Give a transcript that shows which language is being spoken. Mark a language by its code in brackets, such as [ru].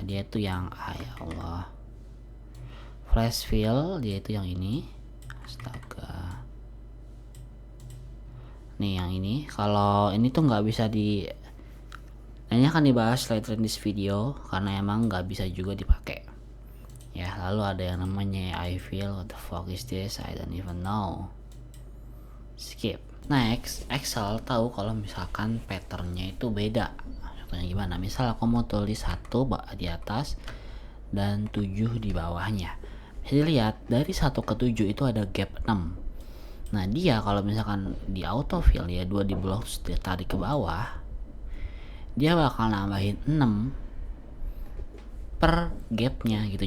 [id] Dia tuh yang ya Allah, flash fill dia itu yang ini. Astaga, nih yang ini. Kalau ini tuh nggak bisa ini akan dibahas [en] later in this video [id] karena emang nggak bisa juga dipakai ya. Lalu ada yang namanya [en] I feel, what the fuck is this, I don't even know, skip. [id] Next, Excel tahu kalau misalkan patternnya itu beda. Contohnya gimana? Misal aku mau tulis 1 di atas dan 7 di bawahnya. Bisa dilihat dari 1 ke 7 itu ada gap 6. Nah dia kalau misalkan di autofill ya, 2 di blok dia tarik ke bawah, dia bakal nambahin 6 per gapnya gitu.